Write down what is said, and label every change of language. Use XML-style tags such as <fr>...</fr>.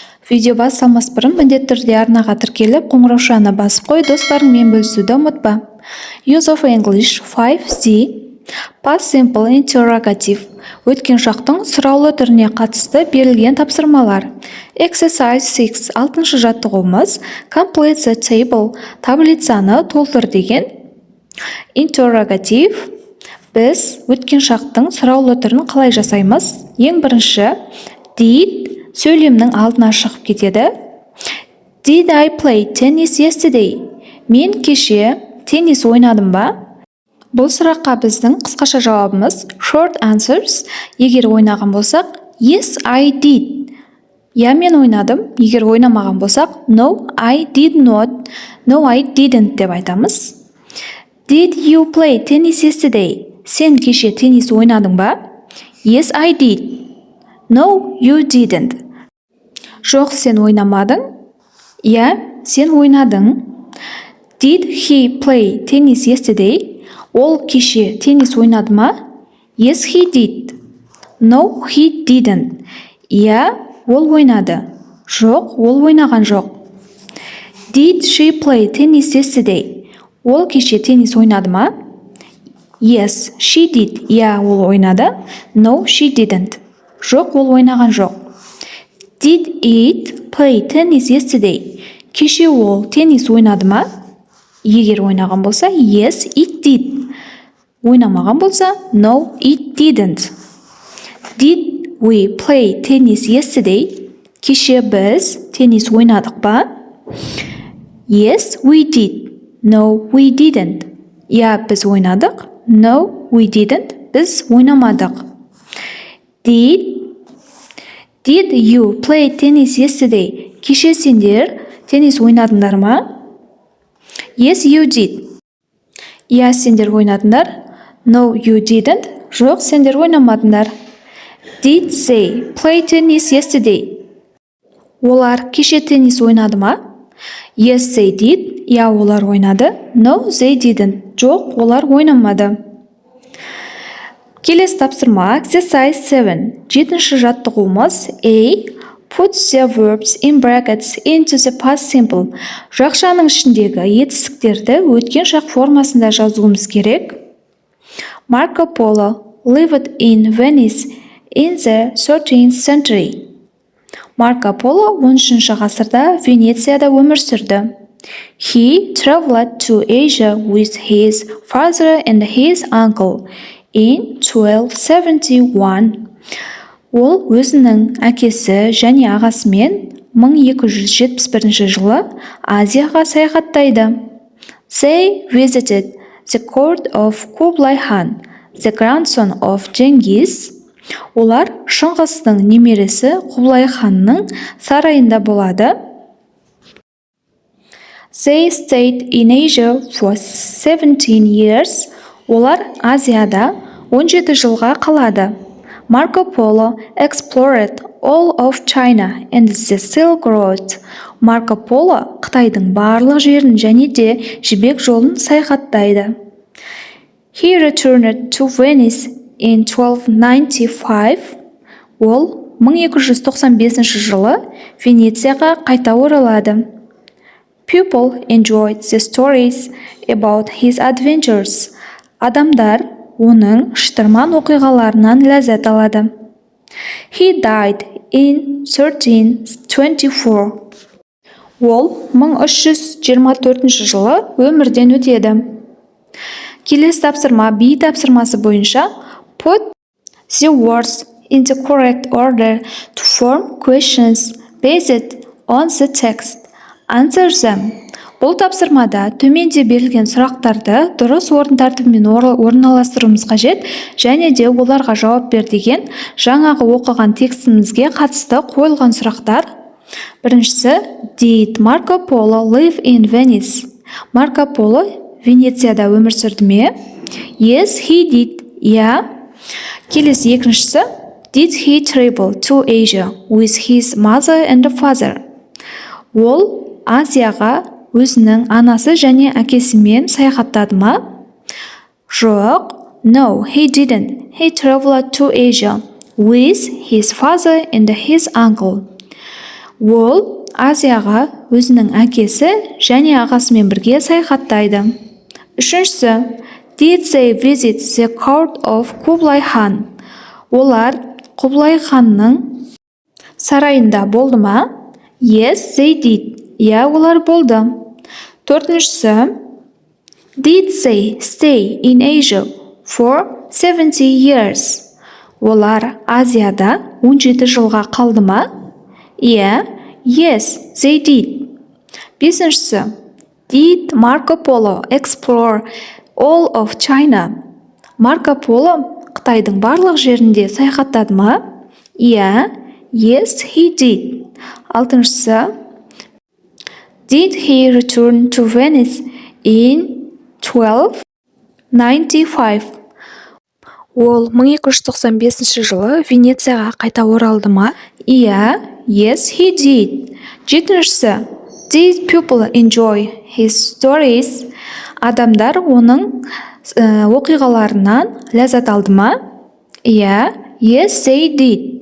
<kk>Видео басталмас бұрын міндетті түрде арнаға тіркеліп, қоңыраушаны басып қой, достарыңмен бөлісуді ұмытпа.</kk> <en>Use of English 5C. Past Simple Interrogative.</en> <kk>Өткен шақтың сұраулы түріне қатысты берілген тапсырмалар.</kk> <en>Exercise 6.</en> <kk>6-шы жаттығуымыз</kk> <en>Complete the table.</en> <kk>Таблицаны толтыр деген. Interrogative. Біз өткен шақтың сұраулы түрін қалай жасаймыз? Ең бірінші, did сөйлемнің алдына шығып кетеді.</kk> <en>Did I play tennis yesterday?</en> <kk>Мен кеше теннис ойнадым ба? Бұл сұраққа біздің қысқаша жауабымыз</kk> <en>short answers.</en> <kk>Егер ойнаған болсақ,</kk> <en>yes, I did.</en> <kk>Я, мен ойнадым. Егер ойнамаған болсақ,</kk> <en>no, I did not. No, I didn't</en> <kk>деп айтамыз.</kk> <en>Did you play tennis yesterday?</en> <kk>Сен кеше теннис ойнадың ба?</kk> <en>Yes, I did. No, you didn't.</en> <kk>Жоқ, сен ойнамадың. Я, сен ойнадың.</kk> <en>Did he play tennis yesterday?</en> <kk>Ол кеше теннис ойнады ма?</kk> <en>Yes, he did. No, he didn't.</en> <kk>Я, ол ойнады. Жоқ, ол ойнаған жоқ.</kk> <en>Did she play tennis yesterday?</en> <kk>Ол кеше теннис ойнады ма?</kk> <en>Yes, she did.</en> <kk>Я, ол ойнады.</kk> <en>No, she didn't.</en> <kk>Жоқ, ол ойнаған жоқ.</kk> <en>Did it play tennis yesterday?</en> <kk>Кеше ол теннис ойнады ма? Егер ойнаған болса,</kk> <en>yes, it did.</en> <kk>Ойнамаған болса,</kk> <en>no, it didn't. Did we play tennis yesterday?</en> <kk>Кеше біз теннис ойнадық ба?</kk> <en>Yes, we did. No, we didn't.</en> <kk>Я, біз ойнадық.</kk> <en>No, we didn't.</en> <kk>Біз ойнамадық.</kk> <en>Did you play tennis yesterday?</en> <kk>Кеше сендер теннис ойнадыңдар ма?</kk> <en>Yes, you did.</en> <kk>Я, сендер ойнадыңдар.</kk> <en>No, you didn't.</en> <kk>Жоқ, сендер ойнамадыңдар.</kk> <en>Did they play tennis yesterday?</en> <kk>Олар кеше теннис ойнады ма?</kk> <en>Yes, they did.</en> <kk>Я, олар ойнады.</kk> <en>No, they didn't.</en> <kk>Жоқ, олар ойнамады. Келесі тапсырма</kk> <en>Exercise 7.</en> <kk>7-ші жаттығуымыз A.</kk> <en>Put the verbs in brackets into the past simple.</en> <kk>Жақшаның ішіндегі етістіктерді өткен шақ формасында жазуымыз керек.</kk> <en>Marco Polo lived in Venice in the 13th century.</en> <kk>Марко Поло 13-ші ғасырда Венецияда өмір сүрді.</kk> <en>He traveled to Asia with his father and his uncle in 1271.</en> <kk>Ол өзінің әкесі және ағасымен 1271 жылы Азияға саяхаттайды.</kk> <en>They visited the court of Kublai Khan, the grandson of Genghis.</en> <kk>Олар Шыңғыстың немересі Құбылай ханның сарайында болады.</kk> <en>They stayed in Asia for 17 years.</en> <kk>Олар Азияда 17 жылға қалады.</kk> <en>Marco Polo explored all of China and the Silk Road.</en> <kk>Марко Поло Қытайдың барлық жерін және де жібек жолын саяхаттайды.</kk> <en>He returned to Venice in 1295.</en> <kk>Ол 1295 жылы Венецияға қайта оралады.</kk> <en>People enjoyed the stories about his adventures.</en> <kk>Адамдар оның шытырман оқиғаларынан ләззат алады.</kk> <en>He died in 1324.</en> <kk>Ол 1324 жылы өмірден өтеді. Келесі тапсырма B тапсырмасы бойынша</kk> <en>Put the words in the correct order to form questions based on the text. Answer them.</en> <kk>Бұл тапсырмада төменде берілген сұрақтарды дұрыс орын тәртібімен орналастыруымыз қажет және де оларға жауап бер деген жаңағы оқыған текстімізге қатысты қойылған сұрақтар. Біріншісі,</kk> <en>Did Marco Polo live in Venice?</en> <kk>Марко Поло Венецияда өмір сүрді ме?</kk> <en>Yes, he did.</en> <kk>Я. Келесі екіншісі,</kk> <en>Did he travel to Asia with his mother and father?</en> <kk>Ол Азияға өзінің анасы және әкесімен саяхаттады ма? Жоқ.</kk> <en>No, he didn't. He traveled to Asia with his father and his uncle.</en> <kk>Ол Азияға өзінің әкесі және ағасымен бірге саяхаттайды.</kk> <en>Үшіншісі, did they visit the court of Kublai Khan?</en> <kk>Олар Құбылай ханның сарайында болды ма?</kk> <en>Yes, they did.</en> <kk>Иә, олар болды. Төртіншісі,</kk> <en>did they stay in Asia for 70 years?</en> <kk>Олар Азияда 17 жылға қалды ма? Иә,</kk> <en>yes, they did.</en> <kk>Бесіншісі,</kk> <en>did Marco Polo explore all of China?</en> <kk>Марко Поло Қытайдың барлық жерінде саяхаттады ма? Иә,</kk> <en>yes, he did.</en> <kk>Алтыншысы,</kk> <en>did he return to Venice in 1295?</en> <kk>Ол 1295 жылы Венецияға қайта оралды ма? Иә,</kk> <en>yes, he did.</en> <kk>Жетіншісі,</kk> <en>did people enjoy his stories?</en> <kk>Адамдар оның оқиғаларынан ләззат алды ма? Иә,</kk> <en>yes, they did.</en>